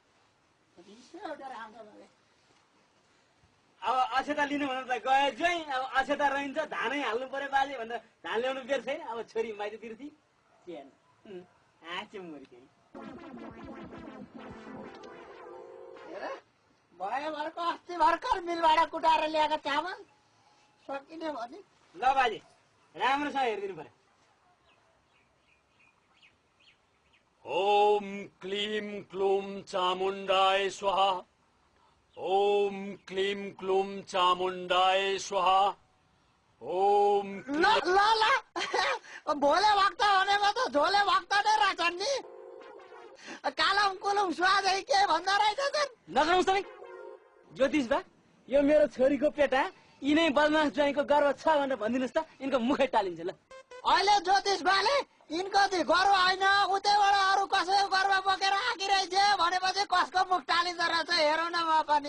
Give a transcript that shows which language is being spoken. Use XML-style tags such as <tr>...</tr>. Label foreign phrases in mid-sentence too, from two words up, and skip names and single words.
<ne>अब अक्षता लिनु भनेर त गए जै अब अक्षता रहन्छ धानै हाल्नु पर्यो बाजे भनेर धान ल्याउनु बेर छैन अब छोरी माइतीतिर थिए भयो भर्खर अस्ति भर्खर मिलबाट कुटाएर ल्याएको चामल सकिने भने ल बाजे राम्रोसँग हेरिदिनु पर्यो</ne> <sa>ओम क्लीम क्लूम चामुण्डाय स्वाहा ओम क्लीम क्लूम चामुण्डाय स्वाहा ओम</sa> <ne>ल भोले भक्त भनेको त झोले भक्त नै रहेछन् नि कालम कुलुम स्वादै के भन्दा रहेछन् नगराउनुहोस् तपाईँ ज्योतिष बा यो मेरो छोरीको पेटा यिनै बदमास ज्वाइँको गर्व छ भनेर भनिदिनुहोस् त यिनको मुखै टालिन्छ ल अहिले ज्योतिष बाले यिनको गर्व होइन उतैबाट अरू कसैको गर्व बोकेर आकिरहेछ भनेपछि कसको मुख टालिँदो रहेछ हेरौँ न म पनि</ne>